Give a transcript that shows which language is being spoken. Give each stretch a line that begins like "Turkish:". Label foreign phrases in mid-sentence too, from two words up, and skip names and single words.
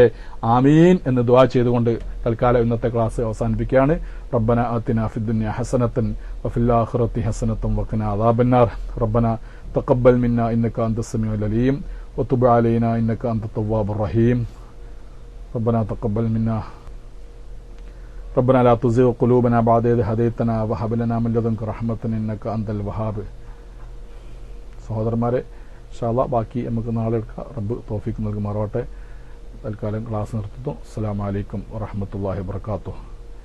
Malayalam: ആമീൻ എന്ന് ദുആ ചെയ്തുകൊണ്ട് തൽക്കാലം ഇന്നത്തെ ക്ലാസ് അവസാനിപ്പിക്കുകയാണ്.
Arabic: ربنا آتنا في الدنيا حسنة وفي الآخرة حسنة وقنا عذاب النار. ربنا تقبل منا إنك أنت السميع العليم وتب علينا إنك أنت التواب الرحيم. ربنا تقبل منا ربنا لا تزغ قلوبنا بعد إذ هديتنا وهب لنا من لدنك رحمة إنك أنت الوهاب.
Malayalam: സഹോദരന്മാരെ,
Arabic: إن شاء الله
Malayalam: ബാക്കി നമുക്ക് നാളെ എടുക്കാം. റബ്ബ് തൗഫീഖ് നൽകുമാറാവട്ടെ. തൽക്കാലം ക്ലാസ് നിർത്തുന്നു.
Arabic: السلام عليكم ورحمة الله وبركاته.